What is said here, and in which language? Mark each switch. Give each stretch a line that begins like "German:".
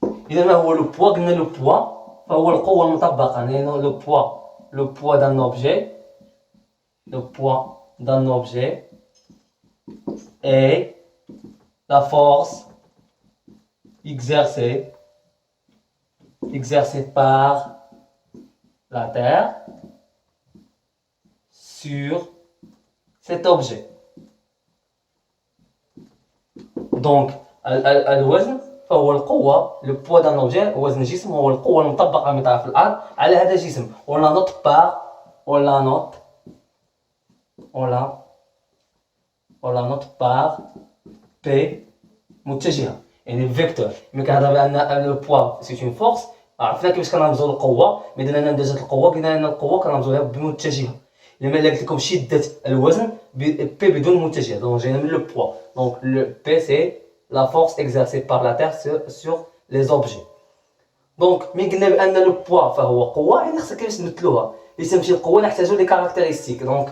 Arabic: إذا ما هو لو بوا؟ قلنا لو بوا فهو القوة المطبقة، يعني لو بوا دان اوبجي et la force exercée par la Terre sur cet objet. Donc الوزن فهو القوة، le poids d'un objet، وزن الجسم هو القوة المطبقة من طرف الأرض على هذا الجسم.
French: on la note par P متجهة، يعني فيكتور.
Arabic: ملي كنهضر بأن لو بوا سي اون فورس، عرفنا كيفاش كنرمزو للقوة. ملي درنا نموذج القوة قلنا أن القوة كنرمزوها بمتجهة. إلا قلت لكم شدة الوزن بي بدون متجهة، دونك جينا من لو بوا.
French: دونك لو بي سي la force exercée par la Terre sur les objets.
Arabic: دونك ملي قلنا بأن لو بوا فهو قوة، يعني خصنا كيفاش نمثلوها. اللي تمشي القوة نحتاجو لي كاركتيرستيك.